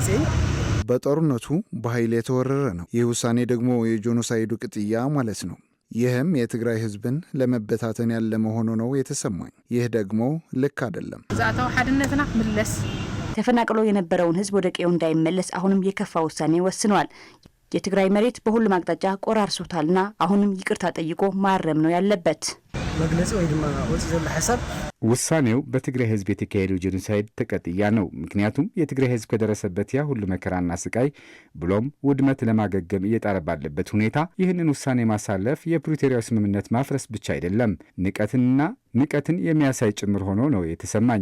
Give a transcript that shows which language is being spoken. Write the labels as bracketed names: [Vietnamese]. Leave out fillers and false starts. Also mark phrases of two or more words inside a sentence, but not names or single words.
[Amharic] በጦርነቱ በኃይል የተወረረ ነው። ይህ ውሳኔ ደግሞ የጄኖሳይዱ ቅጥያ ማለት ነው። ይህም የትግራይ ህዝብን ለመበታተን ያለ መሆኑ ነው የተሰማኝ። ይህ ደግሞ ልክ አይደለም። ዛታው ሐድነትና ምለስ ተፈናቅሎ የነበረውን ህዝብ ወደ ቀዬው እንዳይመለስ አሁንም የከፋ ውሳኔ ወስኗል። የትግራይ መሬት በሁሉም አቅጣጫ ቆራርሶታልና አሁንም ይቅርታ ጠይቆ ማረም ነው ያለበት። [Tigrinya] መግለጽ ወይ ድማ ወጽ ዘለ ሐሳብ [Amharic] ውሳኔው በትግራይ ህዝብ የተካሄደው ጄኖሳይድ ተቀጥያ ነው። ምክንያቱም የትግራይ ህዝብ ከደረሰበት ያ ሁሉ መከራና ስቃይ ብሎም ውድመት ለማገገም እየጣረ ባለበት ሁኔታ ይህንን ውሳኔ ማሳለፍ የፕሪቶሪያው ስምምነት ማፍረስ ብቻ አይደለም፣ ንቀትን የሚያሳይ ጭምር ሆኖ ነው የተሰማኝ።